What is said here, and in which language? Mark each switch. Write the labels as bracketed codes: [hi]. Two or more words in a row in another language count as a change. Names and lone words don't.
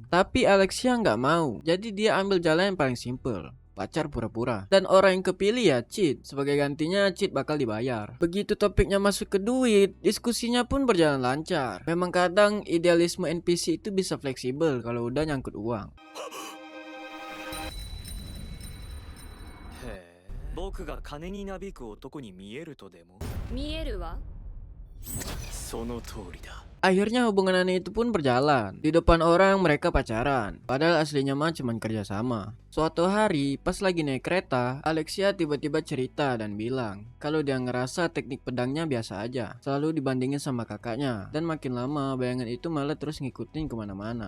[id] Tapi Alexia nggak mau, jadi dia ambil jalan yang paling simple. Pacar pura-pura. Dan orang yang kepilih ya Cid. Sebagai gantinya Cid bakal dibayar. Begitu topiknya masuk ke duit, diskusinya pun berjalan lancar. Memang kadang idealisme NPC itu bisa fleksibel kalau udah nyangkut uang. [ja] 僕が金になびく男に見えるとでも見えるわその通りだ [id] Akhirnya hubungan aneh itu pun berjalan. Di depan orang mereka pacaran, padahal aslinya mah cuma kerja sama. Suatu hari, pas lagi naik kereta, Alexia tiba-tiba cerita dan bilang kalau dia ngerasa teknik pedangnya biasa aja, selalu dibandingin sama kakaknya. Dan makin lama, bayangan itu malah terus ngikutin kemana-mana.